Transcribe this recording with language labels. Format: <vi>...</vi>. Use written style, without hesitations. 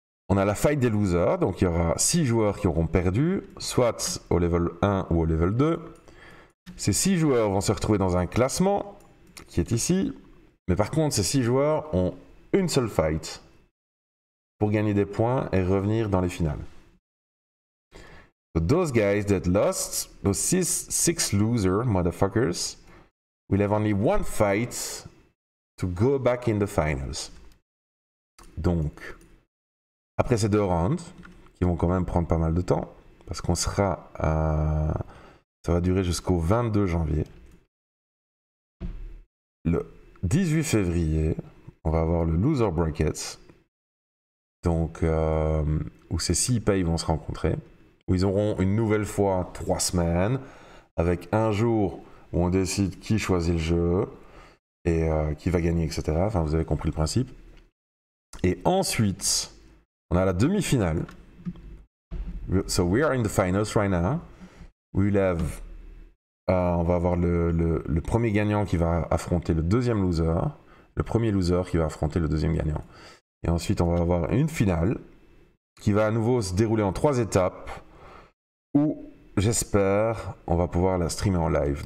<fr>On a la fight des losers, donc il y aura 6 joueurs qui auront perdu, soit au level 1 ou au level 2. Ces 6 joueurs vont se retrouver dans un classement qui est ici. Mais par contre, ces 6 joueurs ont une seule fight pour gagner des points et revenir dans les finales.</fr> <en>So those guys that lost, those six loser motherfuckers, will have only one fight to go back in the finals.</en> <fr>Donc, après ces 2 rounds, qui vont quand même prendre pas mal de temps, parce qu'on sera à... Ça va durer jusqu'au 22 janvier. Le 18 février, on va avoir le Loser Brackets, donc, où ces 6 pays vont se rencontrer, où ils auront une nouvelle fois 3 semaines, avec un jour où on décide qui choisit le jeu, et qui va gagner, etc. Enfin, vous avez compris le principe. Et ensuite, on a la demi-finale.</fr> <en>So we are in the finals right now. We will have,</en> <fr>on va avoir le premier gagnant qui va affronter le deuxième loser, le premier loser qui va affronter le deuxième gagnant. Et ensuite, on va avoir une finale qui va à nouveau se dérouler en 3 étapes où, j'espère, on va pouvoir la streamer en live.</fr>